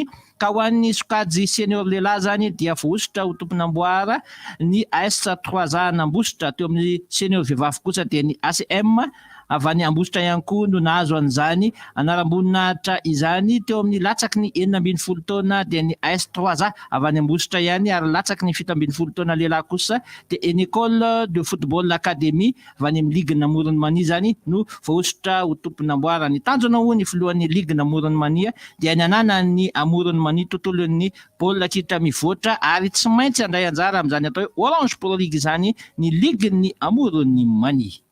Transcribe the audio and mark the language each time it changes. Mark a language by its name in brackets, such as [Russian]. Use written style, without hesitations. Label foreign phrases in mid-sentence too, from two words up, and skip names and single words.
[Malagasy] Ka ho an'ny sokajy senior lehilahy zany dia voaositra ho tompon'amboara ny AS 3A nambositra teo amin'ny senior vehivavy kosa dia ny ACM avy any Ambositra ihany koa no nahazo an'izany anaram-boninahitra izany teo amin'ny latsaky ny 9 taona dia ny AS3A avy any Ambositra ihany ary latsaky ny 7 taona lehilahy kosa dia [French] une école de football académie [Malagasy] avy any amin'ny ligue Namoron'ny Mania zany no voaositra ho tompon'amboara. Ny tanjona ho ny filohan'ny ligue Namoron'ny Mania dia ny anana ny Amoron'ny Mania tontolon'ny baolina kitra mivoatra ary tsy maintsy andray anjara amin'izany atao hoe Orange Pro League zany ny ligue ny Amoron'ny Mania.